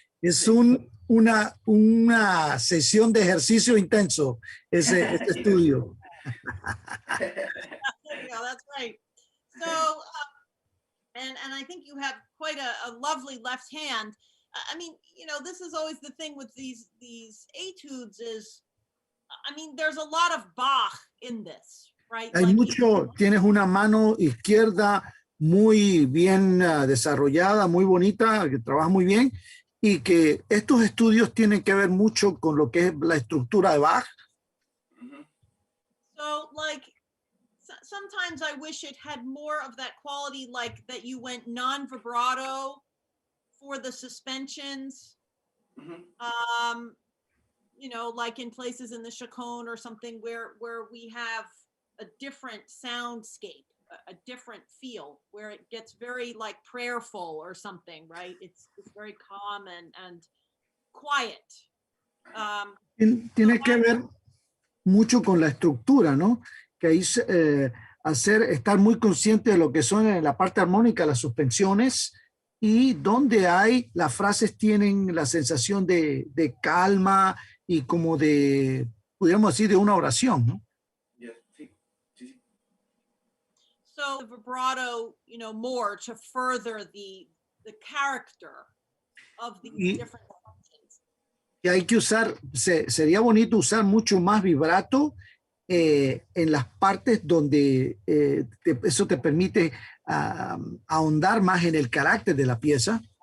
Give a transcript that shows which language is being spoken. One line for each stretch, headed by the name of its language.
Spanish: Es una sesión de ejercicio intenso, ese estudio.
English: There you go, that's right. So, and I think you have quite a lovely left hand. I mean, you know, this is always the thing with these etudes is, I mean, there's a lot of Bach in this, right?
Spanish: Hay
English: Like,
Spanish: mucho, tienes una mano izquierda muy bien desarrollada, muy bonita, que trabaja muy bien, y que estos estudios tienen que ver mucho con lo que es la estructura de Bach.
English: so like, sometimes I wish it had more of that quality, like that you went non-vibrato for the suspensions. You know, like in places in the chaconne or something where we have a different soundscape, a different feel, where it gets very like prayerful or something, right? It's very calm and quiet.
Spanish: Tiene que ver mucho con la estructura, ¿no? Que ahí estar muy consciente de lo que son en la parte armónica, las suspensiones, y donde las frases tienen la sensación de calma y como de, pudiéramos decir, de una oración, ¿no?
English: So the vibrato, you know, more to further the character of these different functions.
Spanish: Y hay que usar, sería bonito usar mucho más vibrato en las partes donde eso te permite ahondar más en el carácter de la pieza.